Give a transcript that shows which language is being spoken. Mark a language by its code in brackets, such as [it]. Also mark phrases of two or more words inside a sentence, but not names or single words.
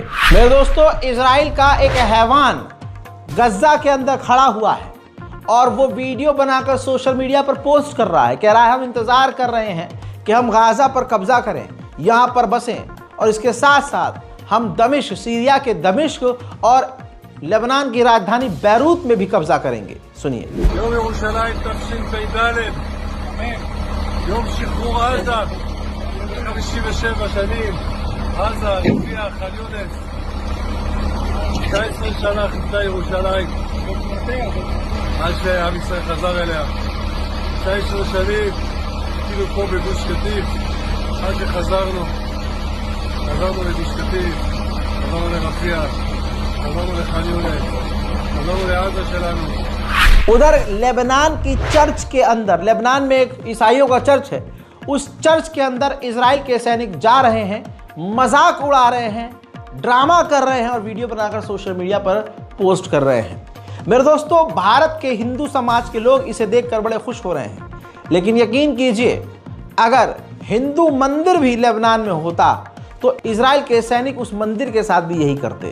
[hi] मेरे दोस्तों, इजराइल का एक हैवान गज्जा के अंदर खड़ा हुआ है और वो वीडियो बनाकर [en] social media [hi] पर पोस्ट कर रहा है। कह रहा है हम इंतजार कर रहे हैं कि हम गाजा पर कब्जा करें, यहाँ पर बसें, और इसके साथ साथ हम दमिश्क, सीरिया के दमिश्क और लेबनान की राजधानी बैरूत में भी कब्जा करेंगे। सुनिए। [he] יום שחרור עזה, 57 שנים, עזה, יפיע, ח'אן יונס, 19 שנה חיפשה ירושלים, עד שעם ישראל חזר אליה, 19 שנים, כאילו פה בגוש קטיף, עד שחזרנו לגוש קטיף, חזרנו לרפיח, חזרנו לח'אן יונס, חזרנו לעזה שלנו। [hi] उधर लेबनान की चर्च के अंदर, लेबनान में एक ईसाइयों का चर्च है, उस चर्च के अंदर इजराइल के सैनिक जा रहे हैं, मजाक उड़ा रहे हैं, ड्रामा कर रहे हैं और वीडियो बनाकर [en] social media [hi] पर पोस्ट कर रहे हैं। मेरे दोस्तों, भारत के हिंदू समाज के लोग इसे देखकर बड़े खुश हो रहे हैं, लेकिन यकीन कीजिए, अगर हिंदू मंदिर भी लेबनान में होता तो इजराइल के सैनिक उस मंदिर के साथ भी यही करते।